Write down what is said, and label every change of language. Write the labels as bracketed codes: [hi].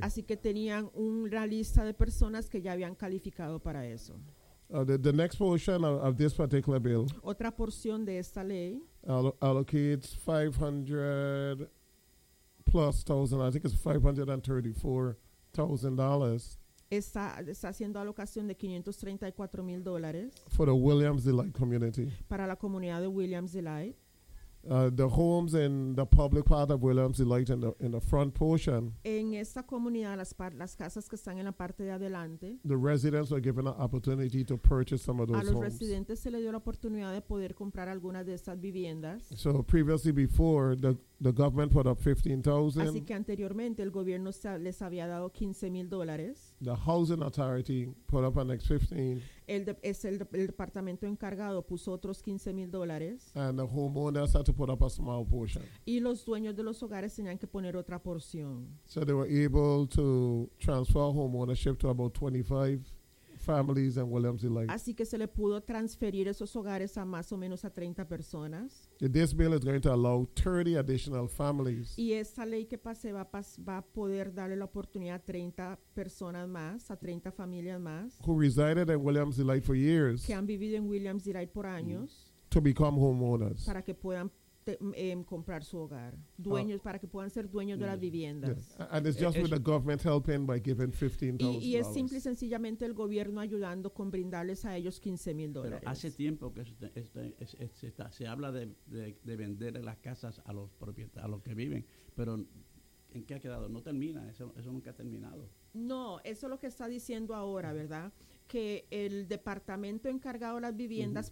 [es] Así que tenían una lista de personas que ya habían calificado para eso. [en] The next portion of this particular bill. [es] Otra porción de esta ley. [en] Allocates 500 plus thousand. I think it's $534,000. [es] Está haciendo alocación de $534,000 [en] for the Williams Delight community. [es] Para la comunidad de Williams Delight. [en] The homes in the public part of Williams Delight in the front portion. [es] En esta comunidad las casas que están en la parte de adelante. [en] The residents were given an opportunity to purchase some of those homes. [es] A los residentes se le dio la oportunidad de poder comprar algunas de esas viviendas. [en] So previously before the government put up $15,000. [es] Así que anteriormente el gobierno les había dado $15,000. [en] The housing authority put up an extra $15,000. [es] El departamento encargado puso otros $15,000. [en] And the homeowners had to put up a small portion. [es] Y los dueños de los hogares tenían que poner otra porción. [en] So they were able to transfer home ownership to about 25 families in Williams Delight. [es] Así que se le pudo transferir esos hogares a más o menos a 30 personas. [en] This bill is going to allow 30 additional families. [es] Y esta ley que pase va a poder darle la oportunidad a 30 personas más, a 30 familias más. [en] Who resided in Williams Delight for years. [es] Que han vivido en Williams Delight por años. [en] To become homeowners. [es] Para que puedan comprar su hogar. Dueños, para que puedan ser dueños de las viviendas. [en] Yeah. And it's just with the government helping by giving $15,000. [es] Y es simple y sencillamente el gobierno ayudando con brindarles a ellos $15,000. Pero hace tiempo que se habla de vender las casas a los propietarios, a los que viven. Pero ¿en qué ha quedado? No termina, eso nunca ha terminado. No, eso es lo que está diciendo ahora, ¿verdad? Que el departamento encargado de las viviendas uh-huh.